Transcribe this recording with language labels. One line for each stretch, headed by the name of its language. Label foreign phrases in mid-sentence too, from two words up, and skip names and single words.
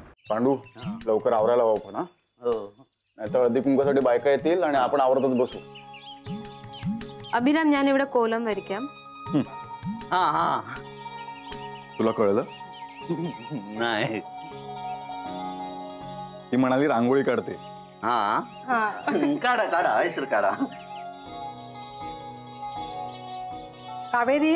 Marathi: पांडू लवकर आवरायला हवं पण. नाही तर हळदी कुंकासाठी बायका येतील आणि आपण आवरतच बसू.
Malayalam: अभिराम ഞാൻ ഇവിടെ കോലം വരയ്ക്കാം.
Marathi: तुला कळलं नाही? ती म्हणाली रांगोळी काढते. काढा काढा ऐसर काढा. कावेरी